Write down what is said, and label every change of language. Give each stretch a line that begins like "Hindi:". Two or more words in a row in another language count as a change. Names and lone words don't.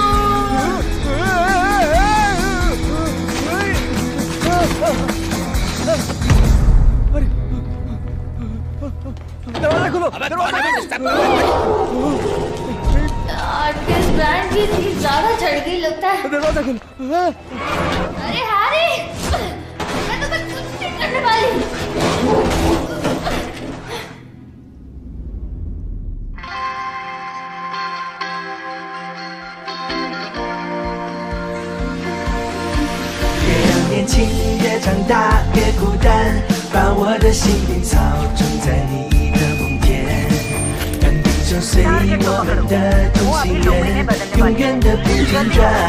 Hindi: दरवाजा खोलो। किस ब्रांड की चीज ज्यादा चढ़ गई लगता है। दरवाजा खोलो। अरे हैरी, मैं तो कुछ नहीं करने वाली।
Chinese: 年轻越长大越孤单，把我的心灵操纵在你的梦田，让地球随我们的同心圆，永远的不间断。